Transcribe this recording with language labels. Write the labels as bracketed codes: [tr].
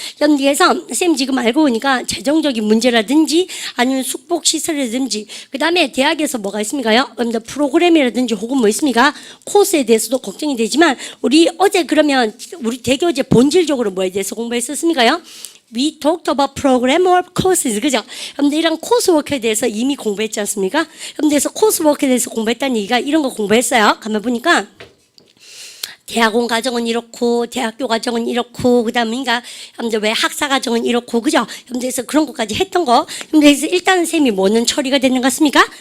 [ko] 그래서 쌤 지금 알고 보니까 재정적인 문제라든지 아니면 숙복 시설이라든지 그 다음에 대학에서 뭐가 있습니까요? 프로그램이라든지 혹은 뭐 있습니까? 코스에 대해서도 걱정이 되지만 우리 어제 그러면 우리 대교재 본질적으로 뭐에 대해서 공부했었습니까요? [en] We talked about program or courses. [ko] 그죠? 여러분들 이런 코스워크에 대해서 이미 공부했지 않습니까? 여러분들 그래서 코스워크에 대해서 공부했다는 얘기가 이런 거 공부했어요. 가만 보니까 대학원 과정은 이렇고 대학교 과정은 이렇고 그다음에 여러분들 왜 학사 과정은 이렇고 그죠? 여러분들 그래서 그런 것까지 했던 거. 그래서 일단은 쌤이 뭐는 처리가 되는 것 같습니까?